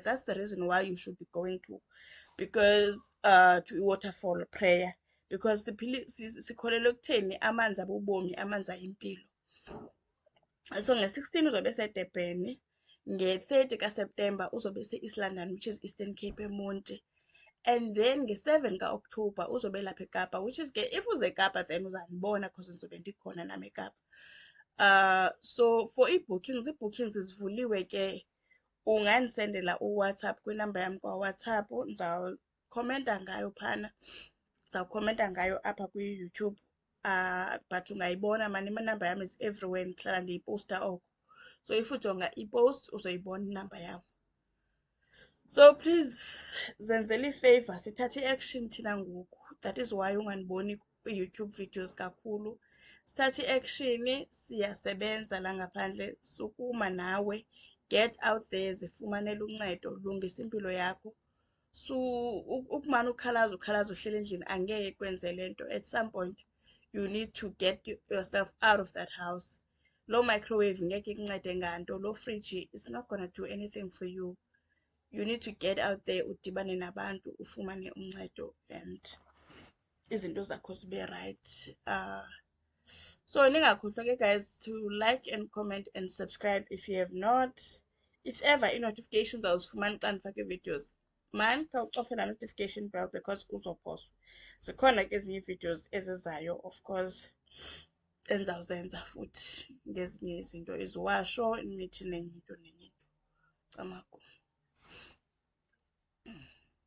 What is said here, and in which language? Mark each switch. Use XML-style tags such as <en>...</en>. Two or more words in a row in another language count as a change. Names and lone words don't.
<en>That's the reason why you should be going because to i-waterfall prayer, because</en> <xh>sikholelwe ekutheni amanzi abubomi, amanzi ayimpilo. So nge-16 uzobe eseDurban, nge-30 kaSeptemba uzobe ese-East London,</xh> <en>which is Eastern Cape</en> <xh>eMonti.</xh> <en>And then</en> <xh>nge-7 ka-October uzobe lapha eKapa,</xh> <en>which is if</en> <xh>uze eKapa then uzandibona because ngizobe ndikhona nami eKapa.</xh> <en>So for</en> <xh>ii-bookings zivuliwe ke. Ungandisendela uWhatsApp kwinamba yam kwaWhatsApp, ndizawukhomenta ngayo phana, ndizawukhomenta ngayo apha kwi-YouTube. But ungayibona man, inamba yam</xh> <en>is everywhere,</en> <xh>ndihlala ndiyipowusta oko.</xh> <en>So if</en> <xh>ujonga ipost uzoyibona inamba yam. So please zenzele ifavor, sithathe i-action thina ngoku.</xh> <en>That is why</en> <xh>ungandiboni kwi-YouTube videos kakhulu. Sithathe i-action, siyasebenza la ngaphandle, sukuma nawe,</xh> <en>get out there,</en> <xh>zifumanele uncedo, lungisa impilo yakho. So ukumane ukhalaza uhlele endlini angeke kwenze lento.</xh> <en>At some point you need to get yourself out of that house.</en> <xh>Lo microwave ngeke ikuncede nganto,</xh> <en>lo fridge is not gonna do anything for you. You need to get out there,</en> <xh>udibane nabantu, ufumane uncedo, and izinto zakho zibe right.</xh> <en>So</en> <xh>ningakhohlwa ke</xh> <en>guys to like and comment and subscribe if you have not. If ever</en> <xh>i-notifications awuzifumani xa ndifake videos, man khawucofe la</xh> <en>notification bell because</en> <xh>uzophoswa. Zikhona ke ezinye videos ezizayo,</xh> <en>of course,</en> <xh>endizawuzenza futhi ngezinye izinto, iziwasho, imithi nenye into nenye into. Camagu.</xh>